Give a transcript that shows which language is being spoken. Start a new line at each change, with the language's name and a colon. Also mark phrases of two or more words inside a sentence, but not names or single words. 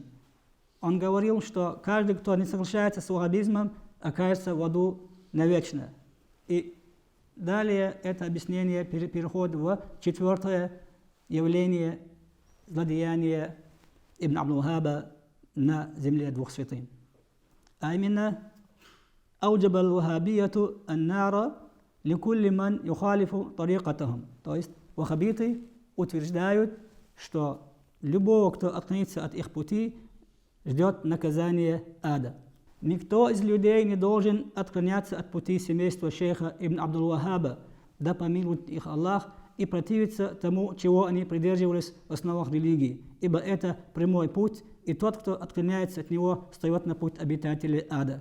Russian: Он говорил, что каждый, кто не соглашается с ваххабизмом, окажется в аду навечно. И далее это объяснение переходит в четвертое явление злодеяния Ибн Абдул-Вахаба на земле двух святынь. А именно,
Arabic: أوجب الوهابية النار لكل من يخالف طريقتهم.
Russian: То есть ваххабиты утверждают, что любого, кто отклонится от их пути, ждет наказание ада. Никто из людей не должен отклоняться от пути семейства шейха Ибн Абдул-Вахаба, да помилует их Аллах, и противиться тому, чего они придерживались в основах религии, ибо это прямой путь, и тот, кто отклоняется от него, встает на путь обитателей ада.